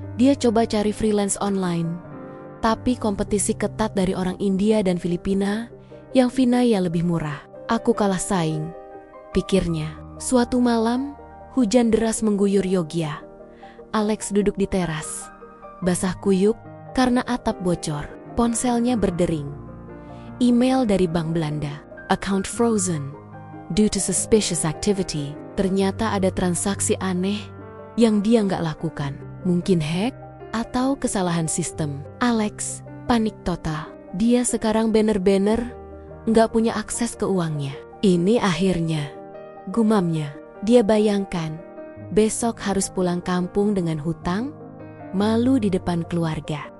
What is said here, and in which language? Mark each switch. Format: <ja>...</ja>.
<id>Dia coba cari freelance online, tapi kompetisi ketat dari orang India dan Filipina yang finanya lebih murah. "Aku kalah saing," pikirnya. Suatu malam, hujan deras mengguyur Yogya. Alex duduk di teras, basah kuyup karena atap bocor. Ponselnya berdering. Email dari Bank Belanda.</id> <en>"Account frozen due to suspicious activity."</en> <id>Ternyata ada transaksi aneh yang dia nggak lakukan. Mungkin hack atau kesalahan sistem. Alex panik total. Dia sekarang bener-bener nggak punya akses ke uangnya. "Ini akhirnya," gumamnya. Dia bayangkan besok harus pulang kampung dengan hutang, malu di depan keluarga.</id>